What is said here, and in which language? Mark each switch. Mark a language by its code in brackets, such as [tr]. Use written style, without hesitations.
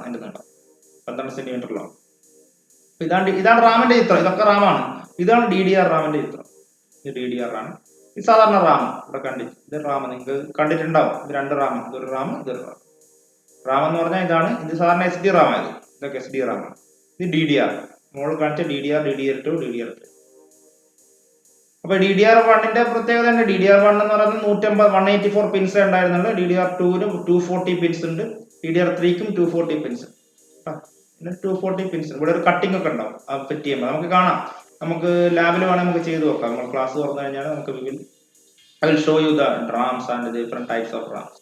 [ml] അതിന്റെ നീളം 12 സെന്റിമീറ്ററിലാണ്. ഇതാണ് റാമിന്റെ ചിത്രം. ഇതൊക്കെ റാമാണ്. ഇതാണ് DDR റാമിന്റെ ചിത്രം. ഇത് DDR ആണ്. ഇത് സാധാരണ റാം. ഇവിടെ കണ്ടിട്ട് ഇത് റാം നിങ്ങൾക്ക് കണ്ടിട്ടുണ്ടാവും. ഇത് രണ്ട് റാം, ഇതൊരു റാം, ഇതൊരു റാം. റാം എന്ന് പറഞ്ഞാൽ ഇതാണ്. ഇത് സാധാരണ SD റാം ആയത്. ഇതൊക്കെ SD റാം ആണ്. ഇത് DDR. നമ്മൾ കാണിച്ച DDR, DDR2, DDR3. അപ്പൊ DDR1ന്റെ പ്രത്യേകത തന്നെ, DDR1 എന്ന് പറയുന്നത് 184 പിൻസ് ഉണ്ടായിരുന്നുള്ളൂ. DDR2ന് 240 പിൻസ് ഉണ്ട്. DDR3ക്കും 240 പിൻസ്. 240 പിൻസ്. ഇവിടെ ഒരു കട്ടിംഗ് ഒക്കെ ഉണ്ടാവും ഫിറ്റ് ചെയ്യുമ്പോൾ. നമുക്ക് കാണാം. നമുക്ക് ലാബിൽ വേണമെങ്കിൽ നമുക്ക് ചെയ്ത് നോക്കാം. നമ്മൾ ക്ലാസ് തുറന്നു കഴിഞ്ഞാൽ നമുക്ക് [en] I will show you the RAMs and the different types of RAMs.